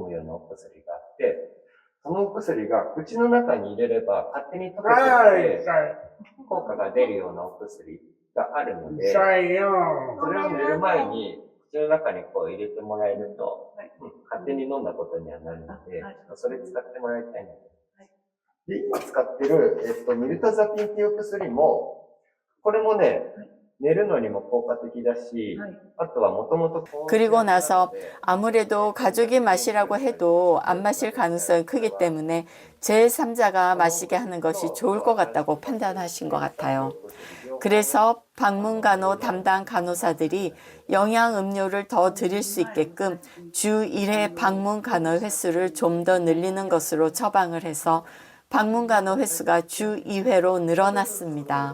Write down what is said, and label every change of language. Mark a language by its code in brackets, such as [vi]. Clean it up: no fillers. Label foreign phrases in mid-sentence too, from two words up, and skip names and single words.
[ja] むようなお薬があって、そのお薬が口の中に入れれば勝手に溶けていって効果が出るようなお薬があるので、それを寝る前に口の中にこう入れてもらえると、勝手に飲んだことにはなるので、それ使ってもらいたいので。で、今使ってる、ミルタザピンっていう薬も、これもね、寝るのにも効果的だし、あとはもともと [ko] 그리고 나서 아무래도 가족이 마시라고 해도 안 마실 가능성이 크기 때문에 제3자가 마시게 하는 것이 좋을 것 같다고 판단하신 것 같아요. 그래서 방문간호 담당 간호사들이 영양음료를 더 드릴 수 있게끔 주 1회 방문간호 횟수를 좀 더 늘리는 것으로 처방을 해서 방문간호 횟수가 주 2회로 늘어났습니다.